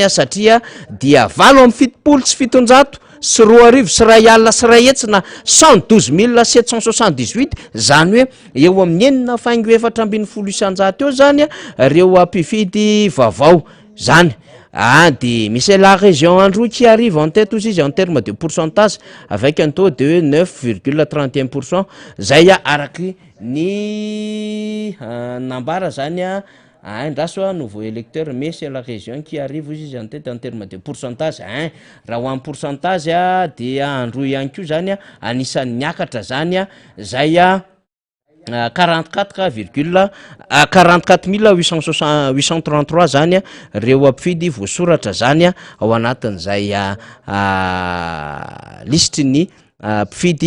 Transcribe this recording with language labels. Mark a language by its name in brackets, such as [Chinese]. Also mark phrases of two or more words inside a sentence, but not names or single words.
[Malagasy] satria dia 7 sy 700 sy 2 sy 1 sy 1 hetsina 112 778 zany hoe eo amin'ny 4.4 isanjato eo zany reo ampifidy vaovao zany de misy [French] la région Androy qui arrive en tête aussi en termes de pourcentage avec un taux de 9,31%. [Malagasy] Zay araky ny nambara zany indraso [French] nouveau électeur mais c'est la région qui arrive aussi en tête en termes de pourcentage [Malagasy] raha ho amin'ny pourcentage dia Androy ihany koa zany anisan'ny niakatra zany zay 44 833 zany reo ampifidy voasoratra zany ao anatin'izay listiny mpifidy